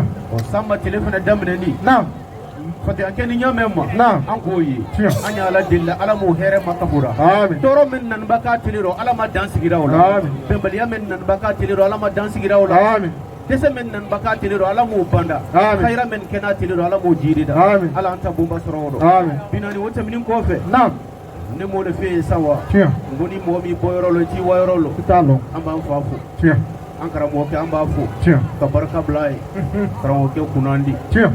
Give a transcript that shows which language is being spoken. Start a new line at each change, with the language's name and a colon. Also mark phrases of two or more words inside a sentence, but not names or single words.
Bambara: Samba tele fana daminɛni naam fɔtɔya kɛ ni ɲamɛ ma naam an k'o ye tiɲɛ an y'Ala deli la Ala m'o hɛrɛ ma kafura amin tɔɔrɔ min naniba k'a tele ro Ala ma dan sigira o la amin bɛnbaliya min naniba k'a tele ro Ala ma dan sigira o la amin dɛsɛ min naniba k'a tele ro Ala m'o banda amin khayra min kɛ n'a tele ro Ala m'o jiri da amin Ala an ta bonba sɔrɔ o rɔ amin binani o tɛmɛnen kɔfɛ naam ne m'o le f'e ye sa wa tiɲɛ n ko ni mɔgɔ min bɔ yɔrɔ lo ci wa yɔrɔ lo i t'a dɔn an b'an fa fo tiɲɛ an karamɔgɔkɛ an b'a fo tiɲɛ ka barika bila a ye karamɔgɔkɛ kunnandi tiɲɛ